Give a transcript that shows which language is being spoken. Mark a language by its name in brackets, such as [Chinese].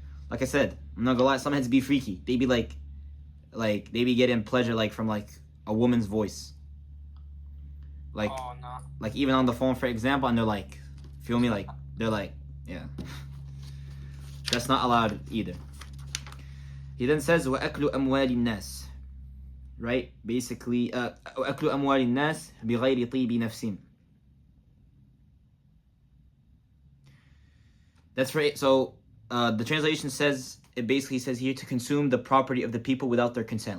[English] Like I said, I'm not gonna lie, some heads be freaky. They be like they be getting pleasure like from like a woman's voice, like Oh, no. like even on the phone, for example, and they're like, feel me, like they're like, yeah, that's not allowed either. He then says [Arabic] وَأَكْلُ أَمْوَالِ النَّاسِ, right? Basically وَأَكْلُ أَمْوَالِ النَّاسِ بِغَيْرِ طِيبِ نَفْسٍ. [English] That's right. So the translation says, it basically says here to consume the property of the people without their consent.